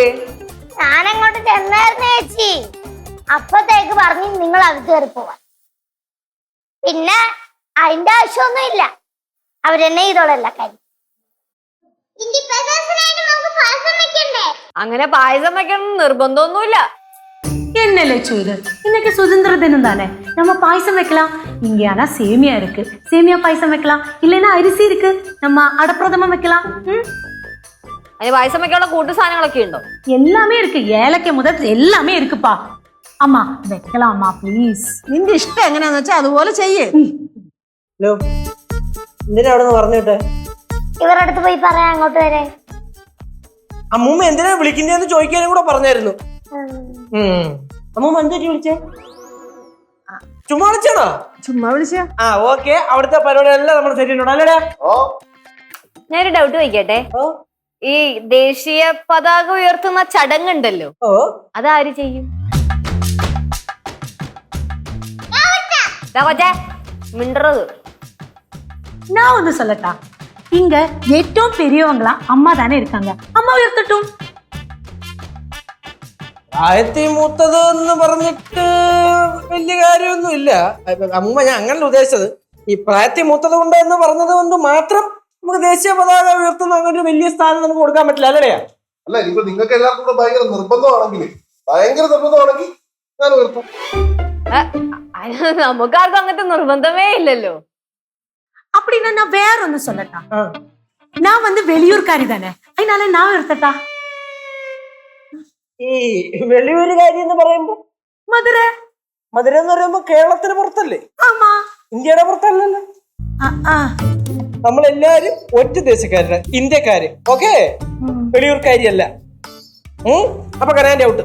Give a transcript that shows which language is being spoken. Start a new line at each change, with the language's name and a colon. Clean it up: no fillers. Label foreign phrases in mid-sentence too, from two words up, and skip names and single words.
Malayalam: ഞാനങ്ങോട്ട് ചെന്നായിരുന്നു ചേച്ചി. അപ്പത്തേക്ക് പറഞ്ഞു നിങ്ങൾ അകത്ത് കയറി പോവാൻ. പിന്നെ അതിന്റെ ആവശ്യമൊന്നും ഇല്ല, അവരെന്നെ ചെയ്തോളല്ല കാര്യം. അങ്ങനെ പായസം വെക്കണം നിർബന്ധമൊന്നുമില്ല.
Tamil: என்ன லட்சு இது? இன்னைக்கு சுதந்திர தினம் தானே, நம்ம பாயசம் வைக்கலாம். இங்க ஆனா சேமியா இருக்கு, சேமியா பாயசம் வைக்கலாம். இல்லைன்னா அரிசி இருக்கு, நம்ம அடப்பிரதமம் வைக்கலாம்.
Malayalam: അതിന് പായസം വെക്കാനുള്ള കൂട്ടു സാധനങ്ങളൊക്കെ ഉണ്ടോ?
Tamil: எல்லாமே இருக்கு, ஏலக்காய் முதல் எல்லாமே இருக்குப்பா.
Malayalam: അമ്മ വെക്കലാമ്മ പ്ലീസ്. നിന്റെ ഇഷ്ടം എങ്ങനെയാന്ന് വെച്ചാൽ അതുപോലെ ചെയ്യേ. ഹലോ, എന്തിനാ അവിടെ നിന്ന് പറഞ്ഞിട്ടെ? ഇവരുടെ അടുത്ത് പോയി പറയാൻ അങ്ങോട്ട് വരെ. അമ്മൂമ്മ എന്തിനാ വിളിക്കുന്നതെന്ന് ചോദിക്കാനും കൂടെ പറഞ്ഞായിരുന്നു. അമ്മൂമ്മ എന്താ വിളിച്ചേ? ചുമ്മാ വിളിച്ചാണോ? ചുമ്മാ വിളിച്ച. ആ ഓക്കെ, അവിടുത്തെ പരിപാടി എല്ലാം നമ്മൾ സെറ്റ് ചെയ്യണോ? അല്ലേടാ? ഞാനൊരു ഡൗട്ട് ചോദിക്കട്ടെ. ഈ ദേശീയ പതാക ഉയർത്തുന്ന ചടങ്ങുണ്ടല്ലോ, ഓ, അതാര് ചെയ്യും? മിണ്ടത്.
Tamil: நான் ஒண்ணு சொல்லட்டா? இங்க ഏറ്റവും பெரியவங்களா அம்மா தானே இருக்காங்க, அம்மா உயர்த்தட்டும்.
Malayalam: പ്രായത്തിൽ മൂത്തത് എന്ന് പറഞ്ഞിട്ട് വലിയ കാര്യമൊന്നും ഇല്ല അമ്മൂമ്മ. ഞാൻ അങ്ങനെ ഉദ്ദേശിച്ചത് ഈ പ്രായത്തിൽ മൂത്തത് കൊണ്ട് എന്ന് പറഞ്ഞത് കൊണ്ട് മാത്രം നമുക്ക് ദേശീയ പതാക ഉയർത്തുന്ന അങ്ങനെ ഒരു വലിയ സ്ഥാനം നമുക്ക് കൊടുക്കാൻ പറ്റില്ല. അല്ലേ? അല്ല, ഇനിയിപ്പോ നിങ്ങൾക്ക് എല്ലാവർക്കും കൂടെ ഭയങ്കര നിർബന്ധമാണെങ്കിൽ ഞാൻ ഉയർത്തും. നമുക്കാർക്കും അങ്ങനത്തെ നിർബന്ധമേ ഇല്ലല്ലോ.
Tamil: அப்படின்னா நான் வேற ஒண்ணு சொல்லட்டா? நான் வந்து வெளியூர்காரி தானே, அதனால நான் உயர்த்தட்டா?
Malayalam: ഈ വെളിയൊരു കാര്യം എന്ന് പറയുമ്പോ
Tamil: மதுரை.
Malayalam: മധുര എന്ന് പറയുമ്പോ കേരളത്തിന് പുറത്തല്ലേ?
Tamil: ஆமா.
Malayalam: ഇന്ത്യയുടെ പുറത്തല്ലല്ലോ. നമ്മളെല്ലാരും ഒറ്റ ദേശക്കാരാണ്, ഇന്ത്യക്കാര്. ഓക്കെ, വെളിയൂർക്കാരിയല്ല. അപ്പൊ കനാൻ്റെ ഔട്ട്.